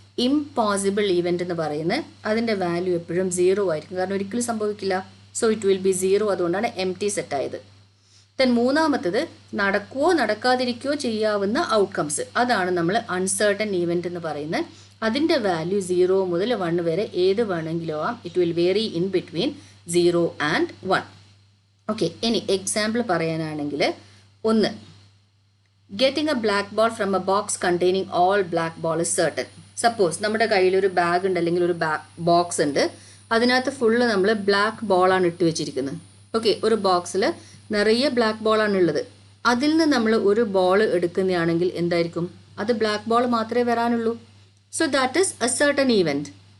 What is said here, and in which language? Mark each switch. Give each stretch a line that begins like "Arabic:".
Malayalam: Impossible event എന്ന് പറയുന്നത്. അതിൻ്റെ വാല്യൂ എപ്പോഴും 0 ആയിരിക്കും, കാരണം ഒരിക്കലും സംഭവിക്കില്ല.
English: so it will be 0,
Malayalam: അതുകൊണ്ടാണ് empty സെറ്റ് ആയത്. ദെൻ മൂന്നാമത്തത്, നടക്കുകയോ നടക്കാതിരിക്കുകയോ ചെയ്യാവുന്ന ഔട്ട്കംസ്, അതാണ് നമ്മൾ അൺസർട്ടൺ ഈവൻ്റ് എന്ന് പറയുന്നത്. അതിൻ്റെ വാല്യൂ 0 മുതൽ 1 വരെ ഏത് വേണമെങ്കിലും ആവാം.
English: It will vary in between 0 and 1.
Malayalam: Okay, ഇനി എക്സാമ്പിൾ പറയാനാണെങ്കിൽ,
English: 1, getting a black ball from a box containing all black ball is certain.
Malayalam: Suppose നമ്മുടെ കയ്യിലൊരു ബാഗ് ഉണ്ട്, അല്ലെങ്കിൽ ഒരു ബോക്സ് ഉണ്ട്, അതിനകത്ത് ഫുള്ള് നമ്മൾ ബ്ലാക്ക് ബോളാണ് ഇട്ട് വെച്ചിരിക്കുന്നത്. ഓക്കെ, ഒരു ബോക്സിൽ നിറയെ ബ്ലാക്ക് ബോളാണ് ഉള്ളത്. അതിൽ നിന്ന് നമ്മൾ ഒരു ബോൾ എടുക്കുന്നതാണെങ്കിൽ എന്തായിരിക്കും? അത് ബ്ലാക്ക് ബോൾ മാത്രമേ വരാനുള്ളൂ.
English: So that is a certain event.